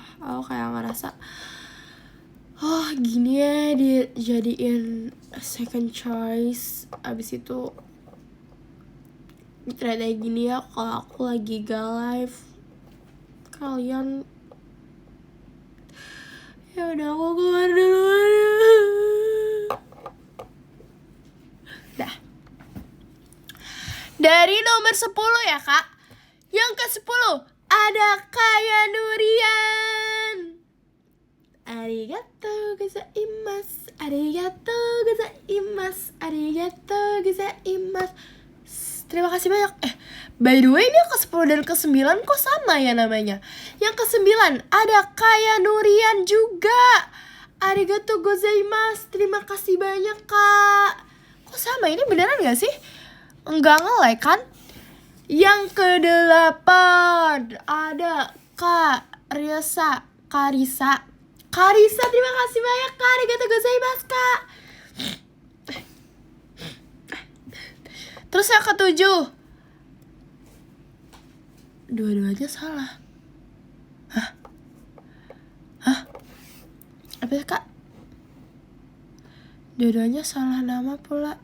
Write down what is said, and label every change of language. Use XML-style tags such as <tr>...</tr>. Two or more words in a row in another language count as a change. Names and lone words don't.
<id>Aku kayak ngerasa gini ya dijadiin</id> <en>second choice,</en> <id>abis itu ternyata gini ya kalau aku lagi gak live kalian. Ya udah aku keluar duluan ya. Dah. Dari nomor 10 ya kak, yang ke-10 ada Kaya Nurian.</id> <ja>ありがとうございます、ありがとうございます、ありがとうございます.</ja> <id>Terima kasih banyak.</id> <en>By the way</en> <id>ini yang ke-10 dan ke-9 kok sama ya namanya. Yang ke-9 ada Kaya Nurian juga.</id> <ja>ありがとうございます,</ja> <id>terima kasih banyak kak. Kok sama, ini beneran gak sih? Enggak nge-like kan? Yang ke-8 ada Karisa, terima kasih banyak kak.</id> <ja>ありがとうございます kak.</ja> <id>Terus yang ke-7 dua-duanya salah. Apa ya kak? Dua-duanya salah nama pula.</id>